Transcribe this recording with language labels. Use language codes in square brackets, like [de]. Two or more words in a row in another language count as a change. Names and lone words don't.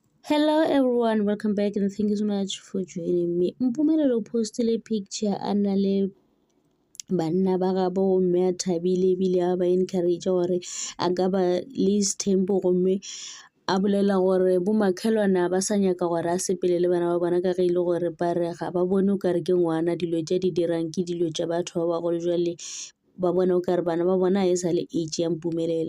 [en] Hello everyone, welcome back and thank you so much for joining me. [nso] Mpumelelo postile picture ana le banna ba gabo gomme a thabile ebile a ba encourage gore a ka ba least tempo gomme a bolela gore bomakhelwana ba sa nyaka gore a sepele le bana ba bona ka ge ile gore ba re ga ba bone o kare ke ngwana dilo tse di dirang ke dilo tša batho ba bagolo jwale ba bona o kare bana ba bona e sa le age ya Mpumelelo.